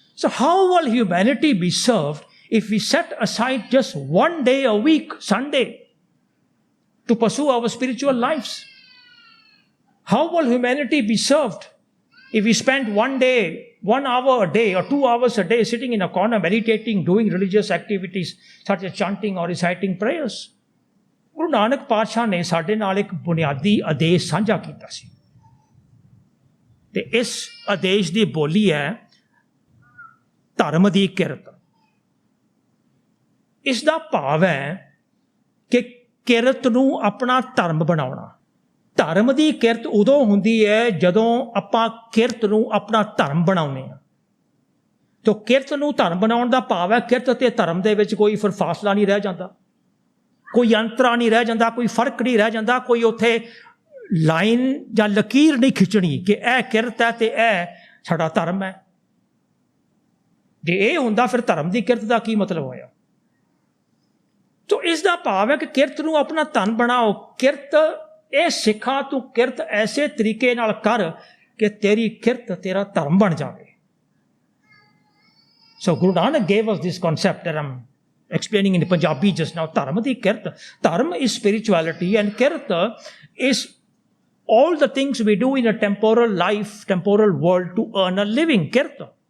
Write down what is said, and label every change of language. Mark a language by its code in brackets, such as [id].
[en] So how will humanity be served if we set aside just 1 day a week, Sunday, to pursue our spiritual lives? How will humanity be served if we spend 1 day, 1 hour a day or 2 hours a day sitting in a corner meditating, doing religious activities such as chanting or reciting prayers? [pa] Guru Nanak Paatshah ਨੇ ਸਾਡੇ ਨਾਲ ਇੱਕ ਬੁਨਿਆਦੀ ਆਦੇਸ਼ ਸਾਂਝਾ ਕੀਤਾ ਸੀ, ਤੇ ਇਸ ਆਦੇਸ਼ ਦੀ ਬੋਲੀ ਹੈ ਧਰਮ ਦੀ ਕਿਰਤ। ਇਸ ਦਾ ਭਾਵ ਹੈ ਕਿ ਕਿਰਤ ਨੂੰ ਆਪਣਾ ਧਰਮ ਬਣਾਉਣਾ। ਧਰਮ ਦੀ ਕਿਰਤ ਉਦੋਂ ਹੁੰਦੀ ਹੈ ਜਦੋਂ ਆਪਾਂ ਕਿਰਤ ਨੂੰ ਆਪਣਾ ਧਰਮ ਬਣਾਉਂਦੇ ਹਾਂ। ਤਾਂ ਕਿਰਤ ਨੂੰ ਧਰਮ ਬਣਾਉਣ ਦਾ ਭਾਵ ਹੈ ਕਿਰਤ ਅਤੇ ਧਰਮ ਦੇ ਵਿੱਚ ਕੋਈ ਫਿਰ ਫਾਸਲਾ ਨਹੀਂ ਰਹਿ ਜਾਂਦਾ, ਕੋਈ ਅੰਤਰਾ ਨਹੀਂ ਰਹਿ ਜਾਂਦਾ, ਕੋਈ ਫਰਕ ਨਹੀਂ ਰਹਿ ਜਾਂਦਾ, ਕੋਈ ਉੱਥੇ ਲਾਈਨ ਜਾਂ ਲਕੀਰ ਨਹੀਂ ਖਿੱਚਣੀ ਕਿ ਇਹ ਕਿਰਤ ਹੈ ਤੇ ਇਹ ਸਾਡਾ ਧਰਮ ਹੈ। ਜੇ ਇਹ ਹੁੰਦਾ ਫਿਰ ਧਰਮ ਦੀ ਕਿਰਤ ਦਾ ਕੀ ਮਤਲਬ ਹੋਇਆ? ਤੋ ਇਸ ਦਾ ਭਾਵ ਹੈ ਕਿ ਕਿਰਤ ਨੂੰ ਆਪਣਾ ਧਨ ਬਣਾਓ। ਕਿਰਤ ਇਹ ਸਿੱਖਾਂ ਤੂੰ ਕਿਰਤ ਐਸੇ ਤਰੀਕੇ ਨਾਲ ਕਰ ਕਿ ਤੇਰੀ ਕਿਰਤ ਤੇਰਾ ਧਰਮ ਬਣ ਜਾਵੇ। [en] So Guru Nanak gave us this concept that I'm explaining in Punjabi just now. [pa] Dharma di kirt. [en] Dharma is spirituality and kirt is all the things we do in a temporal life, temporal world to earn a living, kirta.